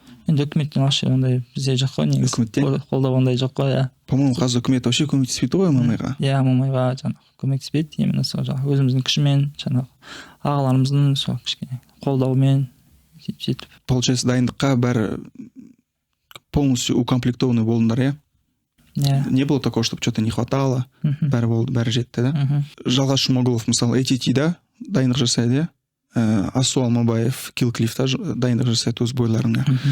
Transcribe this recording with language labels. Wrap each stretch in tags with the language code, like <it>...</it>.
<kk>Енді үкіметтің ақша ондай бізде жоқ қой, негізі қолдау ондай жоқ қой. По-моему, қазір үкімет вообще көмектеспейді ғой ММА-ға. Иә, ММА-ға жаңағы көмектеспейді, именно сол жаңағы өзіміздің күшімен, жаңағы ағаларымыздың сол кішкене қолдауымен сөйтіп. Получается, дайындыққа бәрі</kk> <ru>полностью укомплектованный</ru> <kk>болдыңдар, иә? Иә.</kk> <ru>Не было такого, чтобы что-то не хватало,</ru> <kk>бәрі болды, бәрі жетті,</kk> <ru>да?</ru> <kk>Жалғас Жұмағұлов, мысалы, ATT-да дайындық жасайды, иә? Асу Алмабаев Киллклиффта дайындық жасайды өз бойларына.</kk>